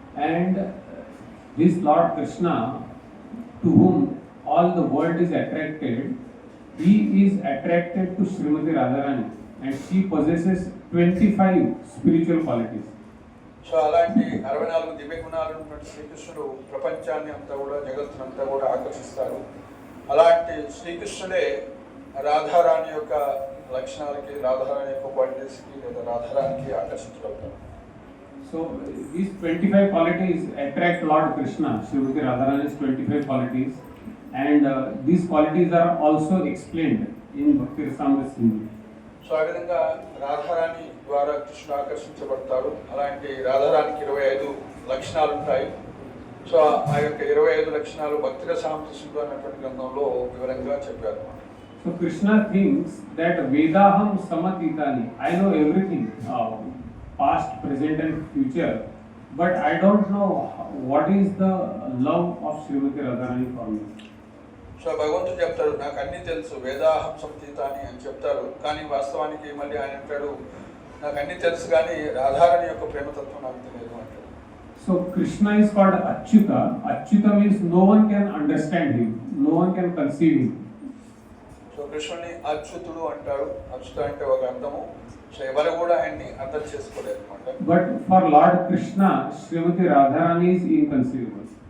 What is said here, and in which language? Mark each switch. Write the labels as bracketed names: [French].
[English] And this Lord Krishna, to whom all the world is attracted, he is attracted to Srimati Radharani and she possesses 25 spiritual qualities. [Telugu] So అలాంటి 64 దివ్య గుణాలు ఉన్నటువంటి శ్రీకృష్ణుడు ప్రపంచాన్ని అంతా కూడా జగత్తునంతా కూడా ఆకర్షిస్తారు. అలాంటి శ్రీకృష్ణుడే రాధారాణి యొక్క లక్షణాలకి రాధారాణి యొక్క క్వాలిటీస్కి లేదా రాధారానికి ఆకర్షించగలుగుతారు. [English] So these 25 qualities attract Lord Krishna, Srimati Radharani's 25 qualities, and these qualities are also explained in Bhakti Rasamrita Sindhu. [Telugu] So ఆ విధంగా రాధారాణి ద్వారా కృష్ణుడు ఆకర్షించబడతాడు. అలాంటి రాధారానికి 25 లక్షణాలు ఉంటాయి. సో ఆ యొక్క 25 లక్షణాలు భక్తి రసామృత సింధు అనేటువంటి గ్రంథంలో వివరంగా చెప్పారు. [English] So Krishna thinks that [Sanskrit] Vedaham Samatitani, [English] I know everything, past, present and future, but I don't know what is the love of Srimati Radharani for me. [Telugu] So భగవంతుడు చెప్తాడు, నాకు అన్నీ తెలుసు, [Sanskrit] వేదాహం సంతీతాని [Telugu] అని చెప్తారు. కానీ వాస్తవానికి మళ్ళీ ఆయన అంటాడు, నాకు అన్నీ తెలుసు కానీ రాధారాణి యొక్క ప్రేమతత్వం నాకు తెలియదు అంటాడు. [English] So Krishna is called Achyuta. Achyuta means no one can understand him, no one can conceive him. [Telugu] So కృష్ణుని అచ్యుతుడు అంటాడు. అచ్యుత అంటే ఒక అర్థము. సో ఎవరు కూడా ఆయన్ని అర్థం చేసుకోలేదు అనమాట. [English] But for Lord Krishna, Srimati Radharani is inconceivable.